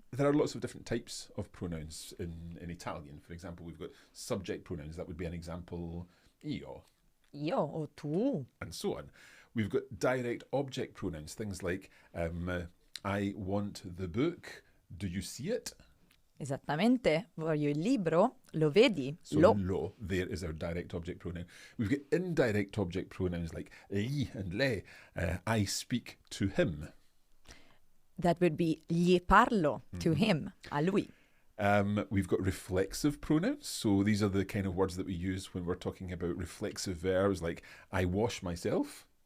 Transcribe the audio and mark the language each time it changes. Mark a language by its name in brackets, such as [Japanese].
[English] There are lots of different types of pronouns in Italian. For example, we've got subject pronouns. That would be an example, io. [Italian] Io o tu. [English] And so on. We've got direct object pronouns, things like I want the book, do you see it? [Italian] Esattamente, voglio il libro, lo vedi? [English] So lo, there is our direct object pronoun. We've got indirect object pronouns like gli and le, I speak to him. That would be [Italian] gli parlo, [English] to him, [Italian] a lui. [English] We've got reflexive pronouns, so these are the kind of words that we use when we're talking about reflexive verbs like I wash myself.